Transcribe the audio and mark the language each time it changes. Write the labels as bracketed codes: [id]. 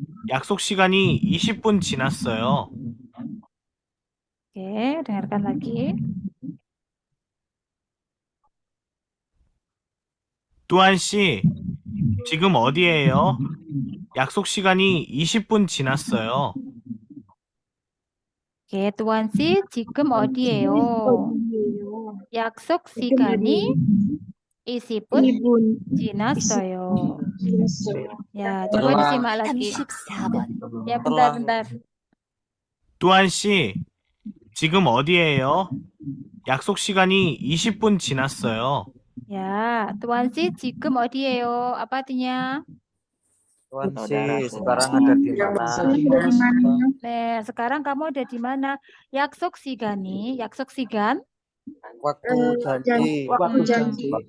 [ko] 약속 시간이 20분 지났어요. [id] Oke, dengarkan lagi. [ko] 뚜한 씨, 지금 어디예요? 약속 시간이 20분 지났어요. Oke, Tuan Si, 지금 어디예요? 약속 시간이 20분 지났어요. [id] Ya, coba disimak lagi. [ko] 34번. [id] Ya, bentar. [ko] 뚜한 씨, 지금 어디예요? 약속 시간이 20분 지났어요. Ya, Tuan Si, 지금 어디예요? [id] Apa artinya? Tuan Si, sekarang ada di mana? Nah, sekarang kamu ada di mana? [ko] 약속 시간이, 약속 시간? [id] Waktu janji.